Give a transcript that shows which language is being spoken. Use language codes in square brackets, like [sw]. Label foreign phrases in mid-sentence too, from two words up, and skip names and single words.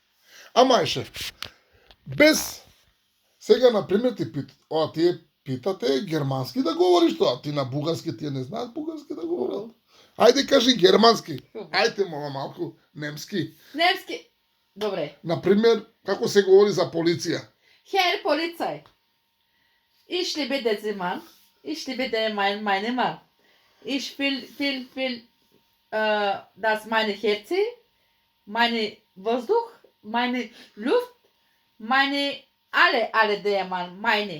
[mk] Ама Ајше, без... Сега, например, тие питате германски да говориш тоа. Ти на бугарски, тие не знаат бугарски да говорат. Ајде кажи германски. Ајде, мола малку, немски. Немски. Добре. Например, како се говори за полиција? [de] Herr Polizei, ich liebe diesen Mann, ich liebe meinen Mann. Ich will dass meine Herz, meine Воздух, meine Luft, meine alle der Mann, meine.